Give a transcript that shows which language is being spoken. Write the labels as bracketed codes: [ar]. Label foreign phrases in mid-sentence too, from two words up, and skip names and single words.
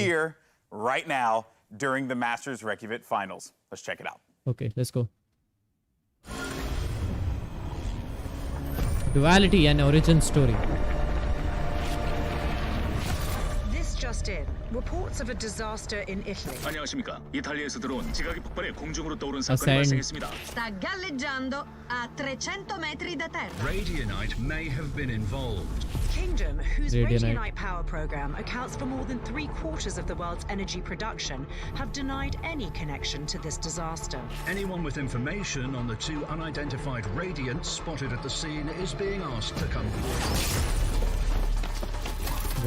[en] here, right now, during the Masters Reykjavik finals. Let's check it out. Okay, let's go. Duality and origin story. This just in. Reports of a disaster in Italy. [ko] 안녕하십니까. 이탈리아에서 들어온 지각이 폭발해 공중으로 떠오른 사건이 [en] Ascend. [ko] 발생했습니다. [it] Sta galleggiando a 300 metri da terra. [en] Radionite may have been involved. Kingdom, whose Radionite. Radionite power program accounts for more than 3/4 of the world's energy production, have denied any connection to this disaster. Anyone with information on the two unidentified radiants spotted at the scene is being asked to come forward.